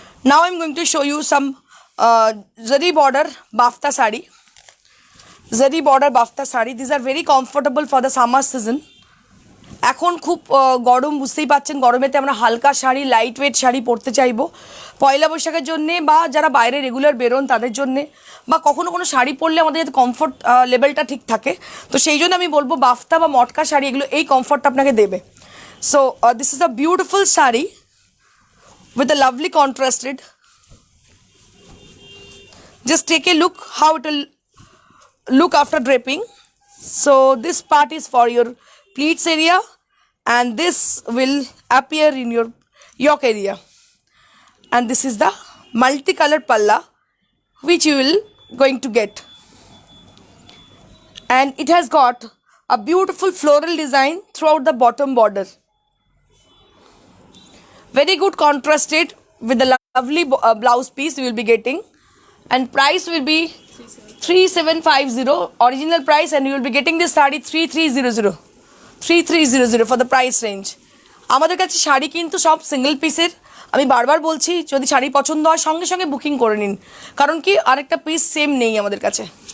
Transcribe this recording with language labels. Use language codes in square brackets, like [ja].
[en] Now I'm going to show you some zari border bafta sari. Zari border bafta sari. These are very comfortable for the summer season. [bn] এখন খুব গরম, বুঝতেই পাচ্ছেন, গরমেতে আমরা হালকা sari, light weight sari পরতে চাইবো পয়লা বৈশাখের জন্যে, বা যারা বাইরে রেগুলার বেরোন তাদের জন্যে, বা কখনো কোনো শাড়ি পরলে আমাদের যাতে কমফর্ট লেভেলটা ঠিক থাকে, তো সেই জন্য আমি বলবো বাফতা বা মটকা শাড়ি এগুলো এই কমফর্টটা আপনাকে দেবে। [en] So this is a beautiful sari with a lovely contrasted. Just take a look how it will look after draping. So this part is for your pleats area, and this will appear in your yoke area. And this is the multicolored palla which you will going to get, and it has got a beautiful floral design throughout the bottom border. Very good contrasted with the lovely blouse piece you will be getting, and price will be 3750 original price, and you will be getting this saree 3300 for the price range. [bn] আমাদের কাছে শাড়ি কিন্তু সব single পিসের। আমি বারবার বলছি, যদি শাড়ি পছন্দ হয় সঙ্গে সঙ্গে বুকিং করে নিন, কারণ কি আরেকটা পিস সেম নেই আমাদের কাছে।